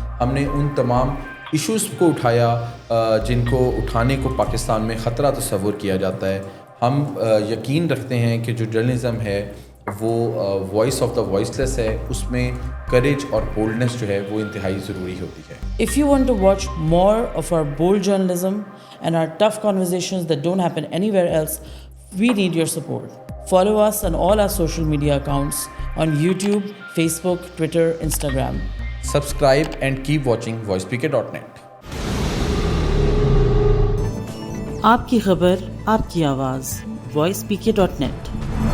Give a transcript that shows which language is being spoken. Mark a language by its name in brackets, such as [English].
[Urdu] ہم نے ان تمام ایشوز کو اٹھایا جن کو اٹھانے کو پاکستان میں خطرہ تصور کیا جاتا ہے. ہم یقین رکھتے ہیں کہ جو جرنلزم ہے وہ [English] voice of the voiceless [Urdu] ہے, اس میں کریج اور بولڈنس جو ہے وہ انتہائی ضروری ہوتی ہے. [English] If you want to watch more of our bold journalism and our tough conversations that don't happen anywhere else, we need your support. Follow us on all our social media accounts on YouTube, Facebook, Twitter, Instagram. Subscribe and keep watching voicepk.net. [Urdu] آپ کی خبر, آپ کی آواز, voicepk.net.